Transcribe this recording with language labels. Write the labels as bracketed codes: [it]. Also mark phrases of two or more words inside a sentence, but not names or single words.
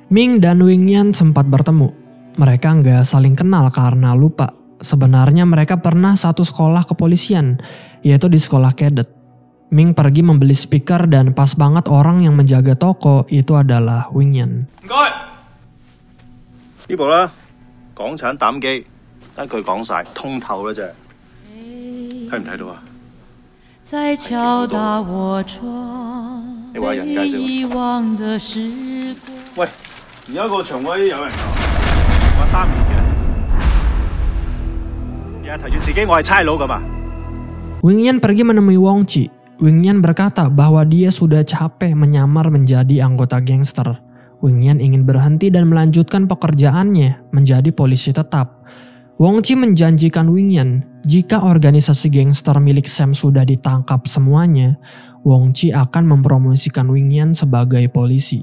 [id] Ming dan Wing Yan sempat bertemu. Mereka nggak saling kenal karena lupa. Sebenarnya mereka pernah satu sekolah kepolisian, yaitu di sekolah Cadet. Ming pergi membeli speaker dan pas banget orang yang menjaga toko itu adalah Wing Yan. [yue] Ini 部啦，港產膽機，等佢講晒，通透啦啫，睇唔睇到啊？在敲打我窗，你話人介紹啊？喂，而家個場位有人話3年嘅，日日提住自己我係差佬㗎嘛。 [id] Wing Yan pergi menemui Wong Chi. Wing Yan berkata bahwa dia sudah capek menyamar menjadi anggota gangster. Wing Yan ingin berhenti dan melanjutkan pekerjaannya menjadi polisi tetap. Wong Chi menjanjikan Wing Yan jika organisasi gangster milik Sam sudah ditangkap semuanya, Wong Chi akan mempromosikan Wing Yan sebagai polisi.